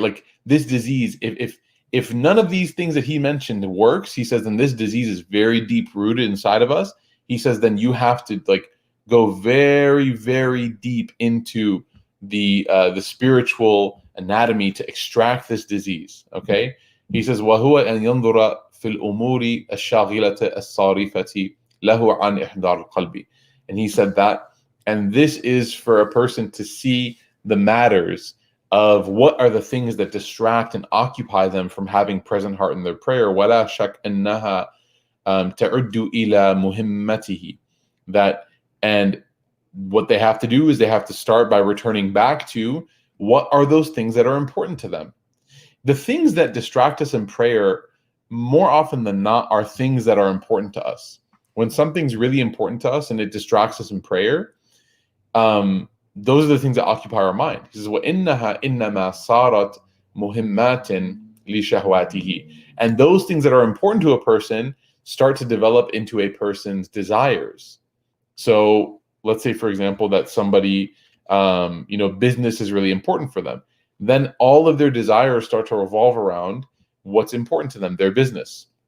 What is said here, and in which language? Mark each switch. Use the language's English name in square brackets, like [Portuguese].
[English] Like this disease, if none of these things that he mentioned works, he says, then this disease is very deep rooted inside of us. He says, then you have to like go very, very deep into the spiritual anatomy to extract this disease. Okay, he says, [Arabic] وَهُوَ أَنْ يَنْظُرَ فِي الْأُمُورِ الشَّاغِلَةِ الصَّارِفَةِ لَهُ عَنْ إِحْضَارِ الْقَلْبِ. [English] And he said that, and this is for a person to see the matters of what are the things that distract and occupy them from having present heart in their prayer. [Arabic] وَلَا شَكْ أَنَّهَا تَعُدُّ إِلَى مُهِمَّتِهِ. [English] That, and what they have to do is they have to start by returning back to what are those things that are important to them. The things that distract us in prayer, more often than not, are things that are important to us. When something's really important to us and it distracts us in prayer, those are the things that occupy our mind. He says, [Arabic] وَإِنَّهَا إِنَّمَا صَارَتْ مُهِمَّاتٍ لِشَهْوَاتِهِ. [English] And those things that are important to a person start to develop into a person's desires. So let's say, for example, that somebody, business is really important for them. Then all of their desires start to revolve around what's important to them, their business.